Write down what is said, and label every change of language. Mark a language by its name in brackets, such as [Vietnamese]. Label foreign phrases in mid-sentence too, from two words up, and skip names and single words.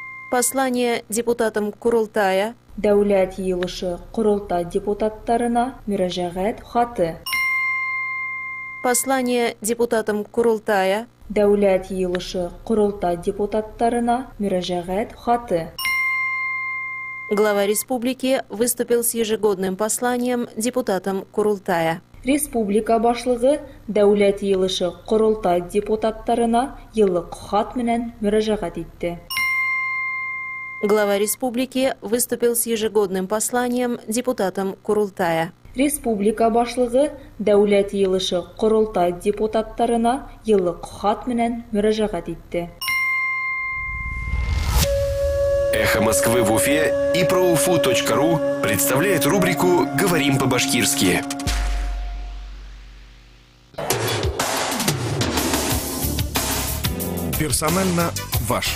[Russian] Послание депутатам Курултая. [Bashkir] Дәүләт Йыелышы Курултай депутаттарына мөрәҗәгать хаты. [Russian] Послание депутатам Курултая. [Bashkir] Дәүләт Йыелышы Курултай депутаттарына мөрәҗәгать хаты. [Russian] Глава республики выступил с ежегодным посланием депутатам Курултая. [Bashkir] Республика башлыгы Дәүләт Йыелышы Курултай депутаттарына еллык хат менән мөрәҗәгать итте. [Russian] Глава республики выступил с ежегодным посланием депутатам Курултая. [Bashkir] Республика башлыгы Дәүләт Йыелышы Курултай депутаттарына еллык хат менән мөрәҗәгать итте. [Russian] Эхо Москвы в Уфе и proUFU.ру представляет рубрику «Говорим по-башкирски». Персонально ваш.